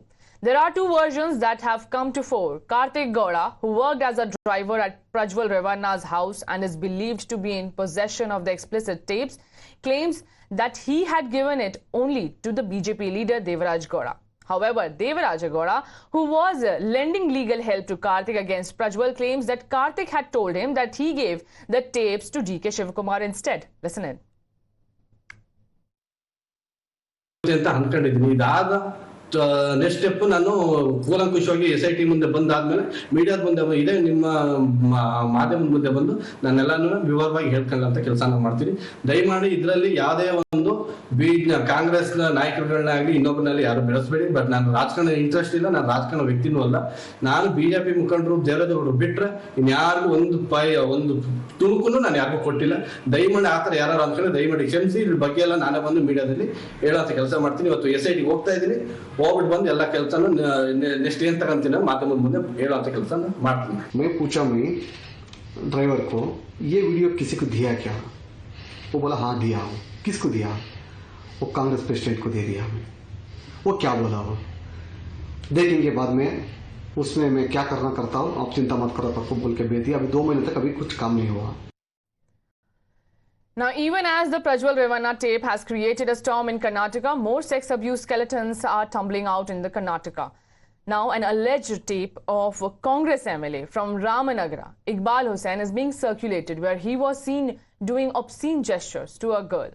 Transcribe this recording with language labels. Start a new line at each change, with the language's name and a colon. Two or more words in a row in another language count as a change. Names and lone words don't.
English: There are two versions that have come to fore. Kartik Gowda, who worked as a driver at Prajwal Revanna's house and is believed to be in possession of the explicit tapes, claims that he had given it only to the BJP leader Devaraj Gowda. However, Devaraja Gowda, who was lending legal help to Kartik against Prajwal, claims that Kartik had told him that he gave the tapes to DK Shivakumar instead. Listen in. next step
Kannada: ನಾನು ಕೂಲಂಕುಷವಾಗಿ SIT ಮುಂದೆ ಬಂದಾದ್ಮೇಲೆ ಮೀಡಿಯಾದ ಮುಂದೆ ಇದೇ ನಿಮ್ಮ ಮಾಧ್ಯಮದ ಮುಂದೆ ಬಂದು ನಾನೆಲ್ಲಾನು ವಿವರವಾಗಿ ಹೇಳ್ಕೊಳ್ಳೋಂಥ ಕೆಲಸ ನಾನು ಮಾಡ್ತೀನಿ. ದಯಮಾಡಿ ಇದರಲ್ಲಿ ಯಾವುದೇ ಒಂದು ಕಾಂಗ್ರೆಸ್ ನಾಯಕರುಗಳನ್ನಾಗಲಿ ಇನ್ನೊಬ್ಬರಲ್ಲಿ ಯಾರು ಬೆಳೆಸಬೇಡಿ. ಬಟ್ ನಾನು ರಾಜಕಾರಣ ಇಂಟ್ರೆಸ್ಟ್ ಇಲ್ಲ, ನಾನು ರಾಜಕಾರಣ ವ್ಯಕ್ತಿನೂ ಅಲ್ಲ. ನಾನು ಬಿಜೆಪಿ ಮುಖಂಡರು ದೇವರಾಜ್ ಬಿಟ್ರೆ ಇನ್ಯಾರಿಗೂ ಒಂದು ತುಣುಕು ನಾನು ಯಾರಿಗೂ ಕೊಟ್ಟಿಲ್ಲ. ದಯಮಾಡಿ ಆತರ ಯಾರು ಅನ್ಕೊಂಡ್ರೆ ದಯಮಾಡಿ ಕ್ಷಮಿಸಿ. ಇದ್ರ ಬಗ್ಗೆ ಎಲ್ಲ ನಾನೇ ಬಂದು ಮೀಡಿಯಾದಲ್ಲಿ ಹೇಳೋಂಥ ಕೆಲಸ ಮಾಡ್ತೀನಿ. ಇವತ್ತು SIT ಹೋಗ್ತಾ ಇದ್ದೀನಿ, ಹೋಗ್ಬಿಟ್ಟು ಬಂದು ಎಲ್ಲ ಕೆಲಸನೂ ನೆಕ್ಸ್ಟ್ ಏನ್ ತಗೊಂತೀನಿ ಮಾಧ್ಯಮದ ಮುಂದೆ ಹೇಳುವಂತ ಕೆಲಸ ಮಾಡ್ತೀನಿ.
Hindi: मैं पूछा ड्राइवर को ये वीडियो किसी को दिया क्या? वो बोला हाँ दिया हूँ. किसको दिया? वो कांग्रेस प्रेसिडेंट को दे दिया हमें. वो क्या बोला वो देखेंगे बाद में, उसमें मैं क्या करना करता हूँ, आप चिंता मत करो आपको बोल के भेज दिया. अभी 2 महीने तक अभी कुछ काम नहीं हुआ.
English: Now, even as the Prajwal Revanna tape has created a storm in Karnataka, more sex abuse skeletons are tumbling out in the Karnataka. Now, an alleged tape of Congress MLA from Ramanagara, Iqbal Hussain, is being circulated where he was seen doing obscene gestures to a girl.